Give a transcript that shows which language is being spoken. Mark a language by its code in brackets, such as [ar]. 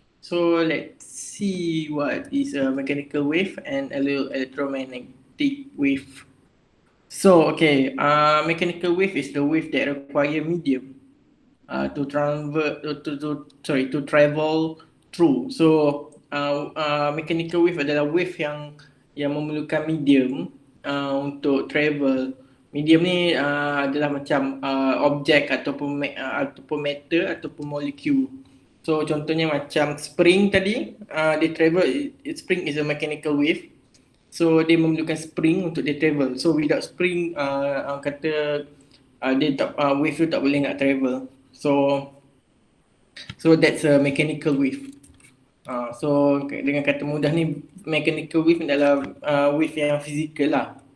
[en] So let's see what is a mechanical wave and electromagnetic wave. So okay, mechanical wave is the wave that require medium to travel through. [ms] So mechanical wave adalah wave yang memerlukan medium untuk travel. Medium ni adalah macam objek ataupun matter ataupun molekul. So contohnya macam spring tadi, dia travel, [en] spring is a mechanical wave. [ms] So dia memerlukan spring untuk dia travel. [en] So without spring [ms] kata dia tak wave tu tak boleh nak travel. [en] So that's a mechanical wave. [ms] So dengan kata mudah ni, mechanical wave adalah wave yang fizikal lah.